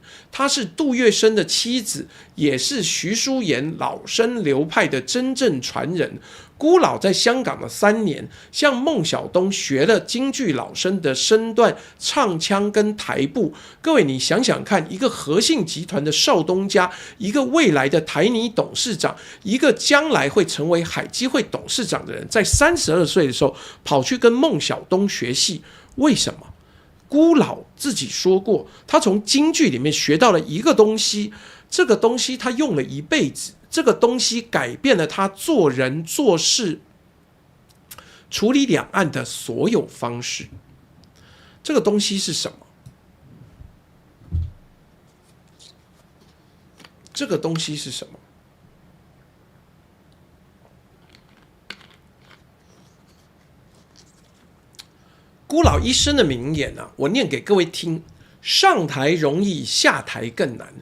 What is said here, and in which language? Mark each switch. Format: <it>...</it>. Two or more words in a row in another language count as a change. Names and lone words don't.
<zh>她是杜月笙的妻子，也是徐淑妍老生流派的真正傳人。辜老在香港的3年，向孟小冬學了京劇老生的身段、唱腔跟台步。各位，你想想看，一個和信集團的少東家，一個未來的台泥董事長，一個將來會成為海基會董事長的人，在32歲的時候跑去跟孟小冬學戲，為什麼？辜老自己說過，他從京劇裡面學到了一個東西，這個東西他用了一輩子，這個東西改變了他做人做事、處理兩岸的所有方式。這個東西是什麼？這個東西是什麼？辜老一生的名言我念給各位聽：上台容易，下台更難。</zh>